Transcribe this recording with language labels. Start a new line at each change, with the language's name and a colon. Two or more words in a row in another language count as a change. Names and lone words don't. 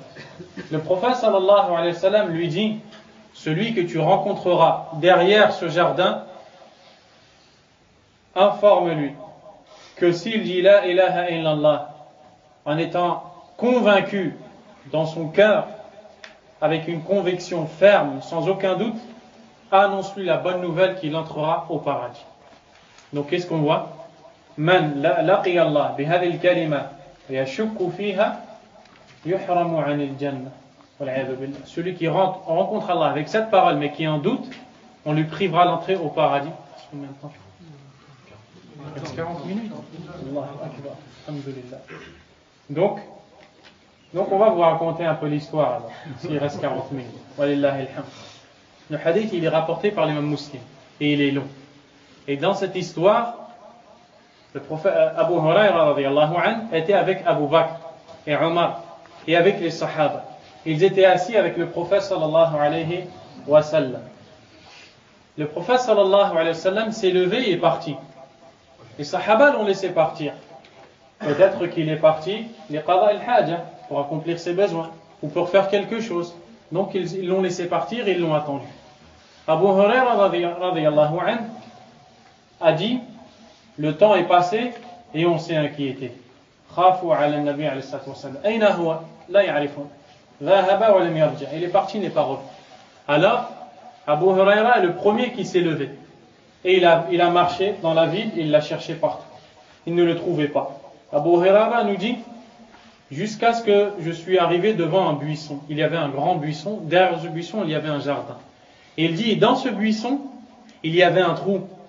French: Le prophète
Arabic: صلى الله عليه وسلم
French: lui dit: celui que tu rencontreras derrière ce jardin, informe-lui que s'il dit
Arabic: لا إله إلا الله
French: en étant convaincu dans son cœur, avec une conviction ferme, sans aucun doute, annonce-lui la bonne nouvelle qu'il entrera au paradis. Donc qu'est-ce qu'on voit?
Arabic: من لقي الله بهذه الكلمة يشك فيها يحرم عن الجنة.
French: Celui qui rencontre Allah avec cette parole mais qui en doute, on lui privera l'entrée au paradis. Combien de temps? 40 minutes.
Arabic: الله أكبر الحمد لله.
French: Donc on va vous raconter un peu l'histoire alors, s'il reste 40 minutes.
Arabic: ولله الحمد.
French: Le hadith il est rapporté par l'imam Muslim et il est long. Et dans cette histoire, le prophète Abu Huraira
Arabic: رضي الله عنه
French: était avec Abu Bakr et Omar et avec les Sahaba. Ils étaient assis avec le prophète
Arabic: صلى الله عليه وسلم.
French: Le prophète
Arabic: صلى الله عليه وسلم
French: s'est levé et est parti. Les Sahaba l'ont laissé partir. Peut-être qu'il est parti les
Arabic: قضاء الحاجة,
French: pour accomplir ses besoins ou pour faire quelque chose. Donc ils l'ont laissé partir et ils l'ont attendu. Abu Huraira
Arabic: رضي الله عنه
French: a dit: le temps est passé et on s'est inquiété.
Arabic: خافوا على النبي عليه الصلاة والسلام. أين هو لا يعرفون ذهب ولم يرجع'.
French: Il est parti, n'est pas revenu. Alors, Abu Huraira est le premier qui s'est levé. Et il a marché dans la ville, il l'a cherché partout. Il ne le trouvait pas. Abu Huraira nous dit: jusqu'à ce que je suis arrivé devant un buisson. Il y avait un grand buisson. Derrière ce buisson, il y avait un jardin. Et il dit: dans ce buisson, il y avait un trou.